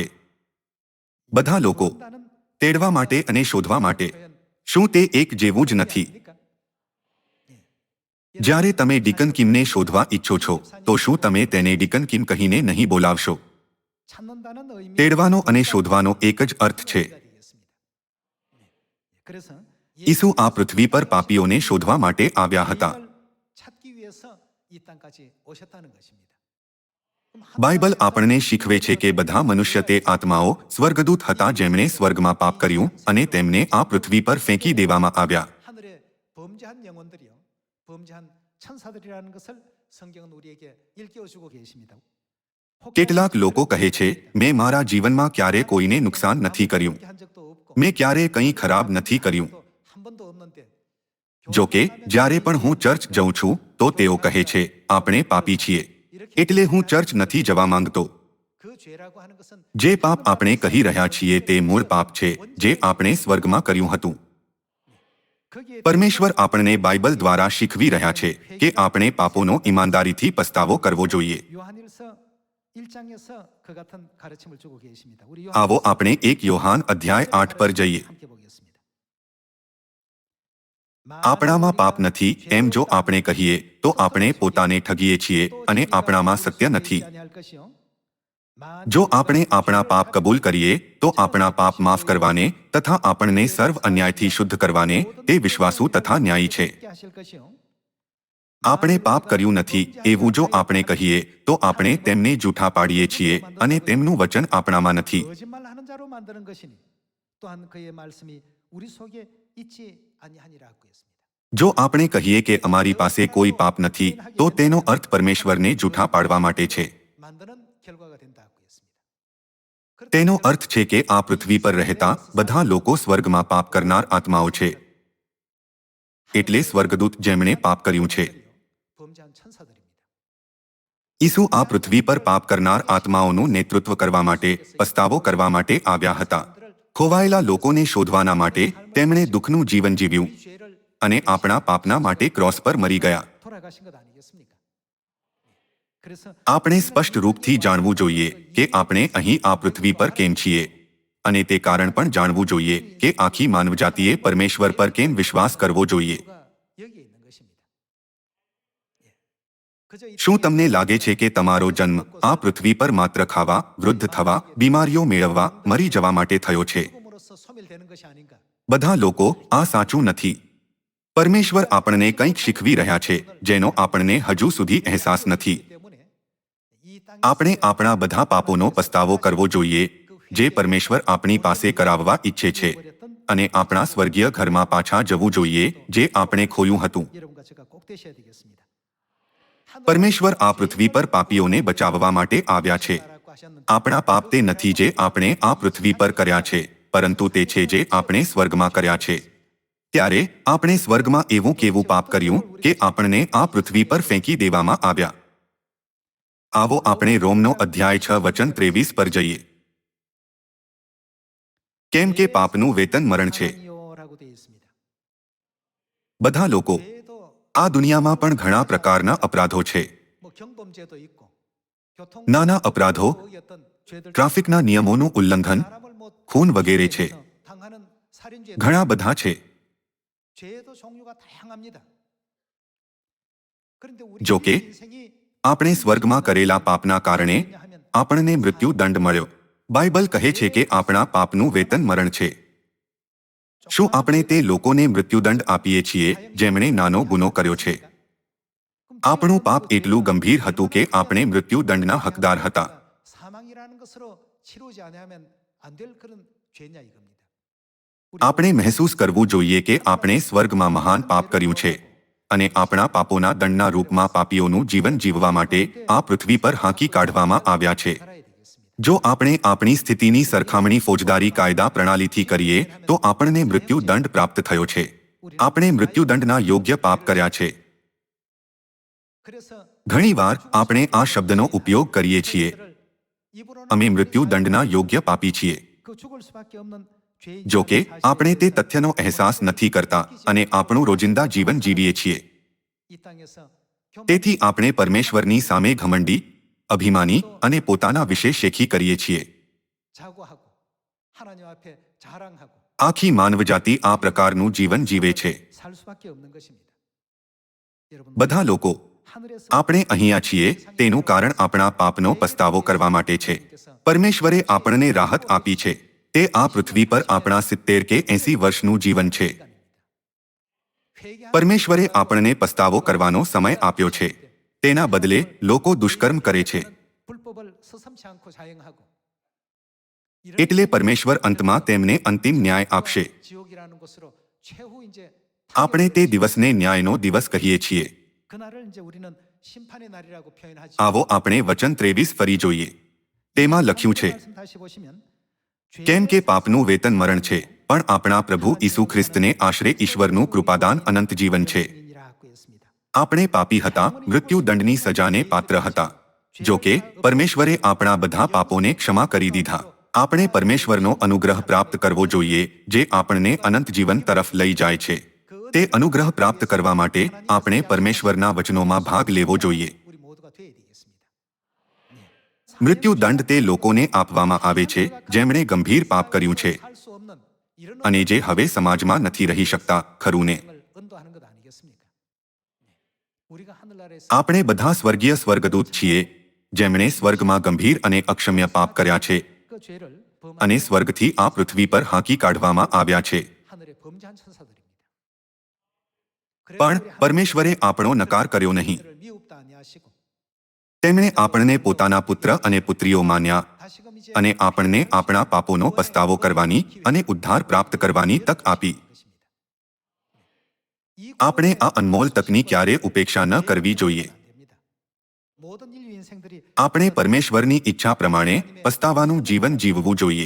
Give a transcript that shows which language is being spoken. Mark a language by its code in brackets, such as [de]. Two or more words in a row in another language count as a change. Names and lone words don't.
[gu] બધા લોકો [ko] 나는 [gu] તેડવા માટે અને શોધવા માટે. શું તે એક જેવું જ નથી? જ્યારે તમે ડીકન કિમને શોધવા ઈચ્છો છો તો શું તમે તેને ડીકન કિમ કહીને નહીં બોલાવશો? [ko] 찾는다는 의미 [gu] તેડવાનો અને શોધવાનો એક જ અર્થ છે. [ko] 그래서 [gu] ઈસુ આ પૃથ્વી પર પાપીઓને શોધવા માટે આવ્યા હતા. [ko] 찾기 위해서 이 땅까지 오셨다는 것입니다. [gu] બાઇબલ આપણને શીખવે છે કે બધા મનુષ્ય તે આત્માઓ સ્વર્ગદૂત હતા જેમણે સ્વર્ગમાં પાપ કર્યું અને તેમને આ પૃથ્વી પર ફેંકી દેવામાં આવ્યા. [ko] 하늘에 범죄한 영혼들이요, 범죄한 천사들이라는 것을 성경은 우리에게 일깨워주고 계십니다. [gu] કેટલાક લોકો કહે છે મેં મારા જીવનમાં ક્યારે કોઈને નુકસાન નથી કર્યું. [ko] 한 적도 없고 [gu] મેં ક્યારે કંઈ ખરાબ નથી કર્યું. [ko] 한 번도 없는데 [gu] જો કે જ્યારે પણ હું ચર્ચ જઉં છું તો તેઓ કહે છે આપણે પાપી છીએ એટલે હું ચર્ચ નથી જવા માંગતો. [ko] 그 죄라고 하는 것은 [gu] જે પાપ આપણે કહી રહ્યા છીએ તે મૂળ પાપ છે જે આપણે સ્વર્ગમાં કર્યું હતું. [ko] 거기에 [gu] પરમેશ્વર આપણને બાઇબલ દ્વારા શીખવી રહ્યા છે કે આપણે પાપોનો ઈમાનદારીથી પસ્તાવો કરવો જોઈએ. [ko] 요한일서 1장에서 그 같은 가르침을 주고 계십니다. 우리 [gu] આવો આપણે 1 યોહાન અધ્યાય 8 પર જઈએ. [ko] 함께 보겠습니다. [gu] આપણામાં પાપ નથી એમ જો આપણે કહીએ તો આપણે પોતાને ઠગીએ છીએ અને આપણામાં સત્ય નથી. જો આપણે આપણા પાપ કબૂલ કરીએ તો આપણા પાપ માફ કરવાને તથા આપણને સર્વ અન્યાયથી શુદ્ધ કરવાને તે વિશ્વાસુ તથા ન્યાયી છે. આપણે પાપ કર્યું નથી એવું જો આપણે કહીએ તો આપણે તેમને જૂઠા પાડીએ છીએ અને તેમનું વચન આપણામાં નથી. [ko] 거짓말하는 자로 만드는 것이니 또한 그의 말씀이 우리 속에 있지 아니하니라고 했습니다. [gu] જો આપણે કહીએ કે અમારી પાસે કોઈ પાપ નથી તો તેનો અર્થ પરમેશ્વરને જૂઠા પાડવા માટે છે. [ko] 만드는 결과가 된다고 했습니다. [gu] તેનો અર્થ છે કે આ પૃથ્વી પર રહેતા બધા લોકો સ્વર્ગમાં પાપ કરનાર આત્માઓ છે. એટલે સ્વર્ગદૂત જેમણે પાપ કર્યું છે ઈસુ આ પૃથ્વી પર પાપ કરનાર આત્માઓનું નેતૃત્વ કરવા માટે પસ્તાવો કરવા માટે આવ્યા હતા. ખોવાયેલા લોકોને શોધવાના માટે તેમણે દુઃખનું જીવન જીવ્યું [ko] 우리 죄를 [gu] અને આપણા પાપના માટે ક્રોસ પર મરી ગયા. [ko] 돌아가신 것 아니겠습니까? 그래서 [gu] આપણે સ્પષ્ટ રૂપથી જાણવું જોઈએ કે આપણે અહીં આ પૃથ્વી પર કેમ છીએ અને તે કારણ પણ જાણવું જોઈએ કે આખી માનવજાતિએ પરમેશ્વર પર કેમ વિશ્વાસ કરવો જોઈએ. [ko] 이유가 여기에 있는 것입니다. 예. 그저 이 [gu] શું તમને લાગે છે કે તમારો જન્મ આ પૃથ્વી પર માત્ર ખાવા, વૃદ્ધ થવા, બીમારીઓ મેળવવા, મરી જવા માટે થયો છે? [ko] 죽음으로써 소멸되는 것이 아닌가? [gu] બધા લોકો આ સાચું નથી. પરમેશ્વર આપણને કંઈક શીખવી રહ્યા છે જેનો આપણને હજુ સુધી અહેસાસ નથી. [ko] 때문에 이 땅에 [gu] આપણે આપણા બધા પાપોનો પસ્તાવો કરવો જોઈએ જે પરમેશ્વર આપણી પાસે કરાવવા ઈચ્છે છે અને આપણા સ્વર્ગીય ઘરમાં પાછા જવું જોઈએ જે આપણે ખોયું હતું. [ko] 여러분과 제가 꼭 되셔야 되겠습니다. [gu] પરમેશ્વર આ પૃથ્વી પર પાપીઓને બચાવવા માટે આવ્યા છે. [ko] 하라고 하셨는데 [gu] આપણા પાપ તે નથી જે આપણે આ પૃથ્વી પર કર્યા છે પરંતુ તે છે જે આપણે સ્વર્ગમાં કર્યા છે. ત્યારે આપણે સ્વર્ગમાં એવું કેવું પાપ કર્યું કે આપણને આ પૃથ્વી પર ફેંકી દેવામાં આવ્યા? આવો આપણે રોમનો અધ્યાય 6 વચન 23 પર જઈએ. કેમ કે પાપનું વેતન મરણ છે. [ko] 사랑이요라고 되어 있습니다. [gu] બધા લોકો [ko] 죄도 [gu] આ દુનિયામાં પણ ઘણા પ્રકારના અપરાધો છે. [ko] 뭐 경범죄도 있고 교통 [gu] નાના અપરાધો, [ko] 어떤 죄들 [gu] ટ્રાફિકના નિયમોનું ઉલ્લંઘન, [ko] 사람을 못 [gu] ખૂન વગેરે છે. [ko] 당하는 살인죄 [gu] ઘણા બધા છે. [ko] 죄도 종류가 다양합니다. 그런데 우리 [gu] જો કે [ko] 인생이 [gu] આપણે સ્વર્ગમાં કરેલા પાપના કારણે [ko] 하면 [gu] આપણને મૃત્યુ દંડ મળ્યો. બાઇબલ કહે છે કે આપણા પાપનું વેતન મરણ છે. શું આપણે તે લોકોને મૃત્યુદંડ આપીએ છીએ જેમણે નાનો ગુનો કર્યો છે? આપણું પાપ એટલું ગંભીર હતું કે આપણે મૃત્યુદંડના હકદાર હતા. [ko] 사망이라는 것으로 치르지 않으면 안 될 그런 죄냐 이겁니다. [gu] આપણે મહેસૂસ કરવું જોઈએ કે આપણે સ્વર્ગમાં મહાન પાપ કર્યું છે અને આપણા પાપોના દંડના રૂપમાં પાપીઓનું જીવન જીવવા માટે આ પૃથ્વી પર હાંકી કાઢવામાં આવ્યા છે. [ko] 살아야 되겠습니다. [gu] જો આપણે આપણી સ્થિતિની સરખામણી ફોજદારી કાયદા પ્રણાલીથી કરીએ તો આપણને મૃત્યુદંડ પ્રાપ્ત થયો છે. આપણે મૃત્યુદંડના યોગ્ય પાપ કર્યા છે. [ko] 그래서 [gu] ઘણીવાર આપણે આ શબ્દનો ઉપયોગ કરીએ છીએ. [ko] 입으로는 [gu] અમે મૃત્યુદંડના યોગ્ય પાપી છીએ. [ko] 그 죽을 수밖에 없는 죄인 [gu] જો કે આપણે તે તથ્યનો અહેસાસ નથી કરતા અને આપણું રોજિંદા જીવન જીવીએ છીએ. [ko] 이 땅에서 [gu] તેથી આપણે પરમેશ્વરની સામે ઘમંડી, અભિમાની અને પોતાના વિશે શેખી કરીએ છીએ. [ko] 자고하고 하나님 앞에 자랑하고 [gu] આખી માનવજાતિ આ પ્રકારનું જીવન જીવે છે. [ko] 살 수밖에 없는 것입니다. 여러분 [gu] બધા લોકો [ko] 하늘에서 [gu] આપણે અહીંયા છીએ તેનું કારણ આપણા પાપનો પસ્તાવો કરવા માટે છે. પરમેશ્વરે આપણને રાહત આપી છે. તે આ પૃથ્વી પર આપણા 70 કે 80 વર્ષનું જીવન છે. [ko] 회개하는 [gu] પરમેશ્વરે આપણને પસ્તાવો કરવાનો સમય આપ્યો છે. તેના બદલે લોકો દુષ્કર્મ કરે છે. [ko] 불법을 서슴지 않고 자행하고 [gu] એટલે પરમેશ્વર અંતમાં તેમને અંતિમ ન્યાય આપશે. [ko] 지옥이라는 것으로 최후 이제 [gu] આપણે તે દિવસને ન્યાયનો દિવસ કહીએ છીએ. [ko] 그날을 이제 우리는 심판의 날이라고 표현하지. [gu] આવો આપણે વચન 23 ફરી જોઈએ. તેમાં લખ્યું છે, [ko] 말씀 다시 보시면 [gu] કેમ કે પાપનું વેતન મરણ છે પણ આપણા પ્રભુ ઈસુ ખ્રિસ્તને આશરે ઈશ્વરનું કૃપાદાન અનંત જીવન છે. [ko] 이라고 했습니다. [gu] આપણે પાપી હતા, મૃત્યુદંડની સજાને પાત્ર હતા. જો કે પરમેશ્વરે આપણા બધા પાપોને ક્ષમા કરી દીધા. આપણે પરમેશ્વરનો અનુગ્રહ પ્રાપ્ત કરવો જોઈએ જે આપણને અનંત જીવન તરફ લઈ જાય છે. તે અનુગ્રહ પ્રાપ્ત કરવા માટે આપણે પરમેશ્વરના વચનોમાં ભાગ લેવો જોઈએ. [ko] 우리 모두가 되어야 되겠습니다. [gu] મૃત્યુદંડ તે લોકોને આપવામાં આવે છે જેમણે ગંભીર પાપ કર્યું છે [ko] 살수 없는 이런 [gu] અને જે હવે સમાજમાં નથી રહી શકતા, ખરું ને? [ko] 을 언도하는 것 아니겠습니까? 우리가 하늘나라에서 [gu] આપણે બધા સ્વર્ગીય સ્વર્ગદૂત છીએ જેમણે સ્વર્ગમાં ગંભીર અને અક્ષમ્ય પાપ કર્યા છે [ko] 그 죄를 범한 [gu] અને સ્વર્ગથી આ પૃથ્વી પર હાંકી કાઢવામાં આવ્યા છે. [ko] 하늘의 범죄한 천사들입니다. [gu] પણ પરમેશ્વરે આપણો નકાર કર્યો નહીં. [ko] 를 미흡다 아니하시고 [gu] તેમણે આપણને પોતાના પુત્ર અને પુત્રીઓ માન્યા [ko] 다시금 이제 [gu] અને આપણને આપણા પાપોનો પસ્તાવો કરવાની અને ઉદ્ધાર પ્રાપ્ત કરવાની તક આપી. આપણે આ અનમોલ તકની ક્યારે ઉપેક્ષા ન કરવી જોઈએ. [ko] 모든 인류 인생들이 [gu] આપણે પરમેશ્વરની ઈચ્છા પ્રમાણે પસ્તાવાનું જીવન જીવવું જોઈએ.